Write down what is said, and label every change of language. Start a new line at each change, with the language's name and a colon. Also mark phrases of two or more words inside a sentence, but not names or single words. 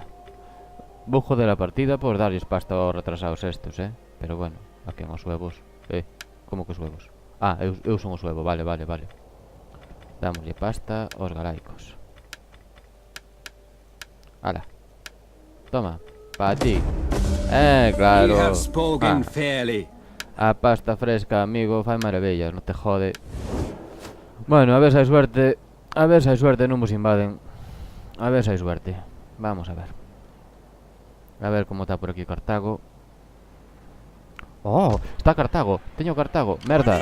Galician: Vou joder a partida por darles pasta aos retrasados estos, Pero bueno, a quen os huevos. Como que os huevos? Ah, eu son os huevos, vale. Damoslle pasta aos galaicos. Ala. Toma, para ti. Claro.
English: We have spoken fairly.
Galician: A pasta fresca, amigo, fai maravillas, non te jode. Bueno, a ver se hai suerte. A ver se hai suerte, non vos invaden. A ver se hai suerte. Vamos a ver. A ver como está por aquí Cartago. Oh, está Cartago. Teño Cartago, merda.